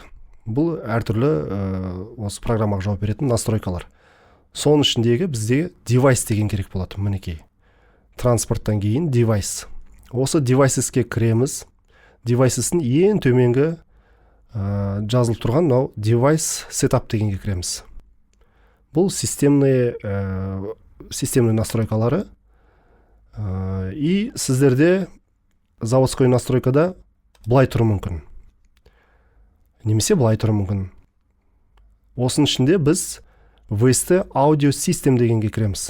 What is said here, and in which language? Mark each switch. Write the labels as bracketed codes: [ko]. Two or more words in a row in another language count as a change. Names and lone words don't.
[kk] Бұл әртүрлі осы программаға жауап беретін настройкалар. Соның ішіндегі бізде device деген керек болады. Мінекей. Транспорттан кейін device. Осы devices-ке кіреміз. Devices-ін ең төменгі жазылып тұрған [en] device setup [kk] дегенге кіреміз. Бұл системный настройкалары. И сіздерде заводской настройкада былай тұру мүмкін. Немесе былай тұру мүмкін. Осының ішінде біз VST Audio System дегенге кіреміз.